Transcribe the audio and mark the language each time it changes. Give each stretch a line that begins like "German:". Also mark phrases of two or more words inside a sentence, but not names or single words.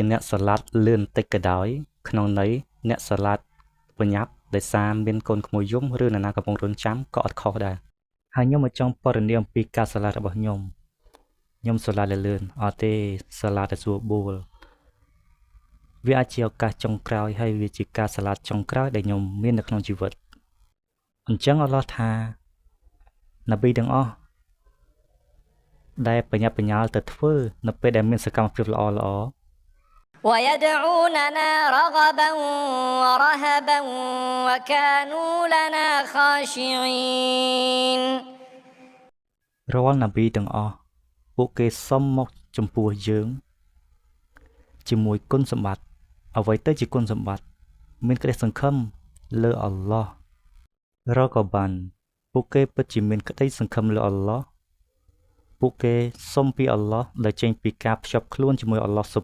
Khmer: អ្នកសាឡាត់លឿនតិចក៏ដោយក្នុងន័យអ្នកសាឡាត់បញ្ញាប់ដោយសារមានកូនក្មួយយំឬនរណាកំពុងរង់ចាំក៏អត់ខុសដែរហើយខ្ញុំមកចង់ពណ៌នាអំពីការសាឡាត់របស់ខ្ញុំសាឡាត់លឿនអត់ទេសាឡាត់តែស្រួលបួលវាអាចជាឱកាសចុងក្រោយហើយវាជាការសាឡាត់ចុងក្រោយដែលខ្ញុំមាននៅក្នុងជីវិតអញ្ចឹងអល់ឡោះថានប៊ីទាំងអស់ដែលបញ្ញាបញ្ញាលទៅធ្វើនៅពេលដែលមានសកម្មភាពល្អ
Arabic: ويدعوننا رغبا ورهبا وكانوا لنا خاشعين
Khmer: រាល់នប៊ីទាំងអស់ពួកគេសុំមកចំពោះយើងជាមួយគុណសម្បត្តិអ្វីទៅជាគុណសម្បត្តិមានក្តីសង្ឃឹមលើអល់ឡោះរកបានពួកគេពិតជាមានក្តីសង្ឃឹមលើអល់ឡោះពួកគេសុំពីអល់ឡោះដែលចេញពីការភ្ជាប់ខ្លួនជាមួយអល់ឡោះស៊ុ